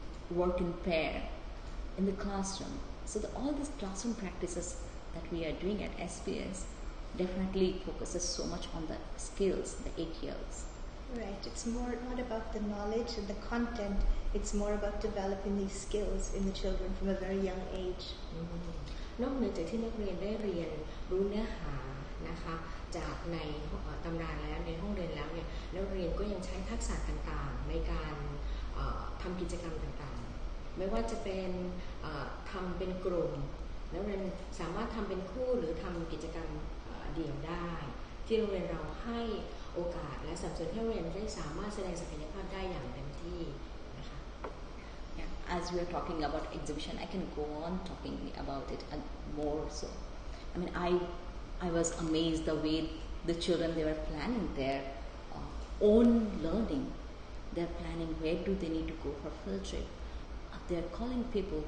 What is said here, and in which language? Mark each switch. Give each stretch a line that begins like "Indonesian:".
English: work in pair in the classroom. So all these classroom practices that we are doing at SBS definitely focuses so much on the skills, the 8 years. Right, it's more not about the knowledge and the content, it's more about developing these skills in the children from a very young age.
Thai: นอกเหนือจากที่นักเรียนได้เรียนรู้เนื้อหานะคะจากในตำราแล้วในห้องเรียนแล้วเนี่ยนักเรียนก็ยังใช้ทักษะต่างๆในการทำกิจกรรมต่างๆไม่ว่าจะเป็นทำเป็นกลุ่มนักเรียนสามารถทำเป็นคู่หรือทำกิจกรรมเดี่ยวได้ที่โรงเรียนเราให้โอกาสและสนับสนุนให้โรงเรียนได้สามารถแสดงศักยภาพได้อย่างเต็มที่นะคะ
English: As we are talking about exhibition, I can go on talking about it more. So, I mean, I was amazed the way the children, they were planning their own learning. They're planning where do they need to go for field trip. They're calling people.